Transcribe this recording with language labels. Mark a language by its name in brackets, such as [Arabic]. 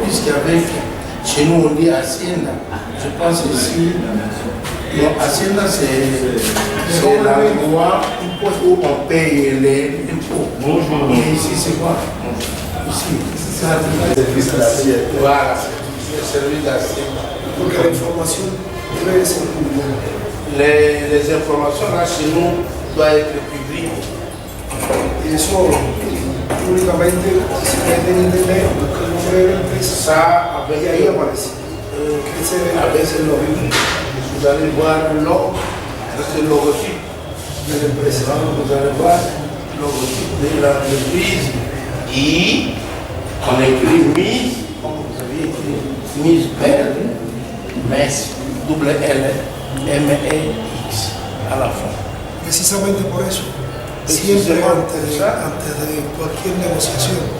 [French] Puisqu'avec, chez nous on dit Hacienda. Je pense ici, non, Hacienda c'est la loi où on paye les impôts. Bonjour. Et ici c'est quoi? Ici, c'est ça. Service d'assiette. Voilà, le service d'assiette. [Spanish] Porque la información debe ser pública. [French] Les informations là chez nous doivent être publiques. [Spanish] Y eso públicamente, si se mete en internet, busca el nombre de la empresa [French] Ça, avec [Spanish] y ahí aparece. [French] avec ce logo, vous allez voir le logo, c'est le logotype de l'empresa. Vous allez voir le logotype de l'entreprise et on écrit mise, comme vous avez écrit, mise belle, mais double L, M-E-X à la fin. [Spanish] Precisamente por eso, siempre antes de cualquier negociación,